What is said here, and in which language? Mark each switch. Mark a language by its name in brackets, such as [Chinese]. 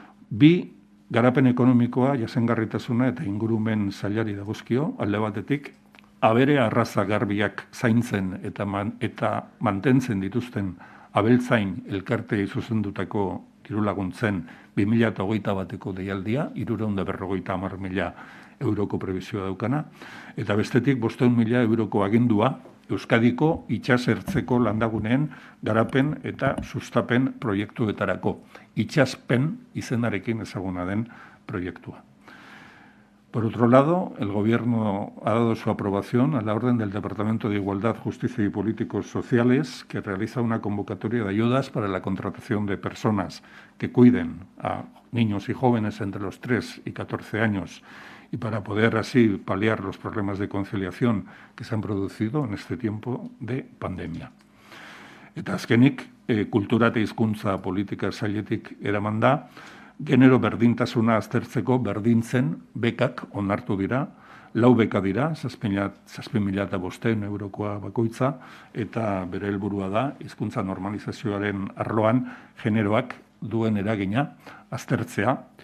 [Basque] Bi, garapen ekonomikoa, jasangarritasuna eta ingurumen sailari dagozkio, alde batetik, abere arraza garbiak zaintzen eta mantentzen dituzten abeltzain elkartei zuzendutako dirulaguntzen 2021eko deialdia, 350.000 euroko prebizioa daukana, eta bestetik 500.000 euroko agindua Euskadiko itsasertzeko landaguneen garapen eta sustapen proiektuetarako. Itsaspen izenarekin ezaguna den proiektua. [Spanish] Por otro lado, el Gobierno ha dado su aprobación a la orden del Departamento de Igualdad, Justicia y Políticos Sociales, que realiza una convocatoria de ayudas para la contratación de personas que cuiden a niños y jóvenes entre los 3 y 14 años, y para poder así paliar los problemas de conciliación que se han producido en este tiempo de pandemia. [Basque] Eta azkenik, kultura eta hizkuntza politika sailetik eraman da, genero berdintasuna aztertzeko berdintzen bekak onartu dira, 4 beka dira, 7.500 eurokoa bakoitza, eta bere helburua da, hizkuntza normalizazioaren arloan generoak duen eragina aztertzea,